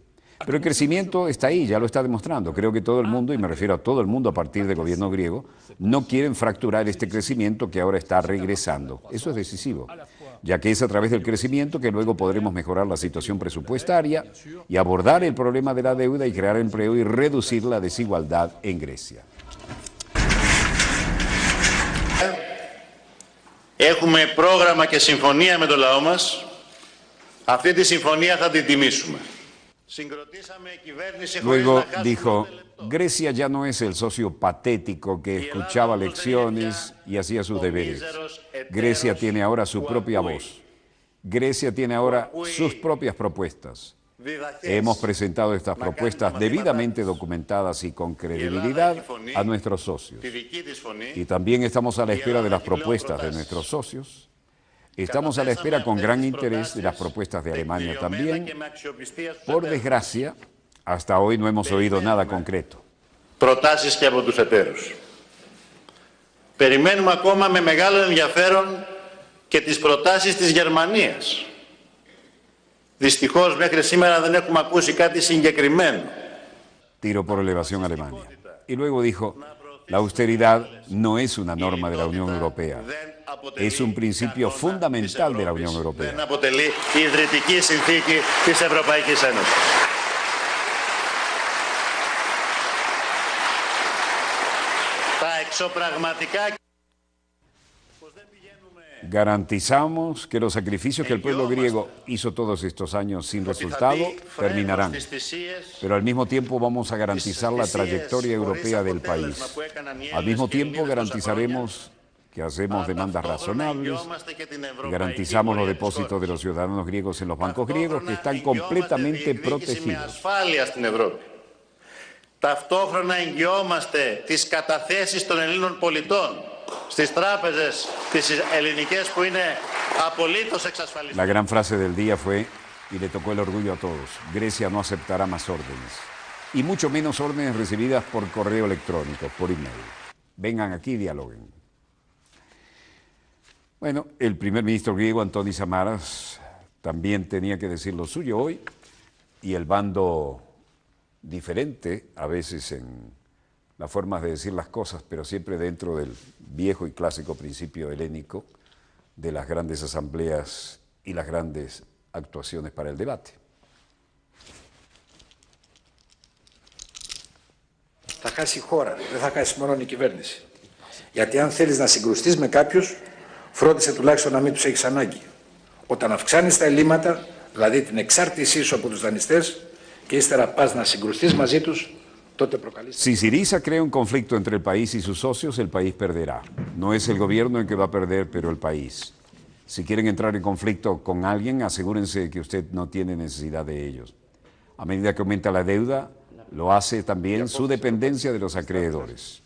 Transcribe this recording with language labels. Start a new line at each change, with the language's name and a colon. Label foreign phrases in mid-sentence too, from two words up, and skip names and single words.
Spanish: Pero el crecimiento está ahí, ya lo está demostrando. Creo que todo el mundo, y me refiero a todo el mundo a partir del gobierno griego, no quieren fracturar este crecimiento que ahora está regresando. Eso es decisivo, ya que es a través del crecimiento que luego podremos mejorar la situación presupuestaria y abordar el problema de la deuda y crear empleo y reducir la desigualdad en Grecia.
Greek: Έχουμε πρόγραμμα και συμφωνία με το λαό μας. Αυτή τη συμφωνία θα την τιμήσουμε.
Spanish: Luego dijo, Grecia ya no es el socio patético que escuchaba lecciones y hacía sus deberes. Grecia tiene ahora su propia voz. Grecia tiene ahora sus propias propuestas. Hemos presentado estas propuestas debidamente documentadas y con credibilidad a nuestros socios. Y también estamos a la espera de las propuestas de nuestros socios. Estamos a la espera con gran interés de las propuestas de Alemania también. Por desgracia, hasta hoy no hemos oído nada concreto.
Greek: Προτάσεις και από τους εταίρους. Περιμένουμε ακόμα με μεγάλο ενδιαφέρον και τις προτάσεις της Γερμανίας. Δυστυχώς μέχρι σήμερα δεν έχουμε ακούσει κάτι συγκεκριμένο.
Spanish: Tiro por elevación a Alemania. Y luego dijo, la austeridad no es una norma de la Unión Europea. Es un principio fundamental de la Unión Europea.
Greek: Δεν αποτελεί η ιδρυτική συνθήκη της Ευρωπαϊκής Ένωσης. Τα εξωπραγματικά.
Spanish: Garantizamos que los sacrificios que el pueblo griego hizo todos estos años sin resultado terminarán, pero al mismo tiempo vamos a garantizar la trayectoria europea del país. Al mismo tiempo garantizaremos que hacemos demandas razonables, garantizamos los depósitos de los ciudadanos griegos en los bancos griegos que están completamente protegidos.
Greek: Ταυτόχρονα εγγυόμαστε τις καταθέσεις των Ελλήνων πολιτών στις τράπεζες τις ελληνικές που είναι απολύτως εξασφαλισμένες.
Spanish: La gran frase del día fue, y le tocó el orgullo a todos, Grecia no aceptará más órdenes, y mucho menos órdenes recibidas por correo electrónico, por email. Vengan aquí y dialoguen. Bueno, el primer ministro griego, Antonis Samaras, también tenía que decir lo suyo hoy, y el bando diferente a veces en las formas de decir las cosas, pero siempre dentro del viejo y clásico principio helénico de las grandes asambleas y las grandes actuaciones para el debate.
Greek: Θα χάσει η χώρα, δεν θα χάσει μόνο η κυβέρνηση. Γιατί αν θέλεις να συγκρουστείς με κάποιους, φρόντισε τουλάχιστον να μην τους έχεις ανάγκη. Όταν αυξάνεις τα ελλείμματα, δηλαδή την εξάρτησή σου από τους δανειστές και ύστερα πας να συγκρουστείς μαζί τους, τότε προκαλείς...
Spanish: Si Syriza crea un conflicto entre el país y sus socios, el país perderá. No es el gobierno el que va a perder, pero el país. Si quieren entrar en conflicto con alguien, asegúrense que usted no tiene necesidad de ellos. A medida que aumenta la deuda, lo hace también su dependencia de los acreedores.